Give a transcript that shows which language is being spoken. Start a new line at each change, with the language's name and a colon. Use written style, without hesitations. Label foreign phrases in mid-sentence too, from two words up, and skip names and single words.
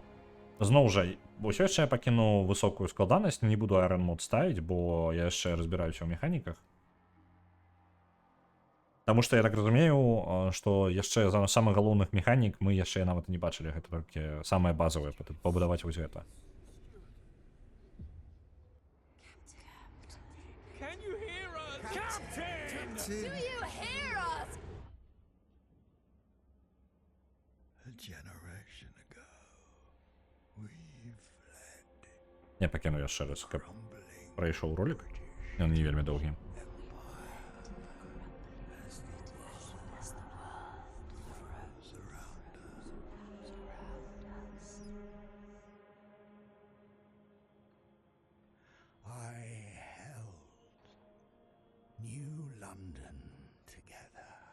Belarusian: Зноў жа, ўсё яшчэ я пакіну высокую складанасць, не буду Iron Mode ставіць, бо я яшчэ разбіраюся ў механіках. Таму што я так разумею, што яшчэ за самых галоўных механік мы яшчэ нават не бачылі, гэта толькі самае базавае, пабудаваць вось гэта.
English: Can you hear us? Captain! Do you hear us? A generation ago, we fled,
Belarusian: Я пакіну яшчэ раз, каб
English: crumbling
Belarusian: прайшоў ролик. Ён не вельмі доўгі.
English: I held New London together.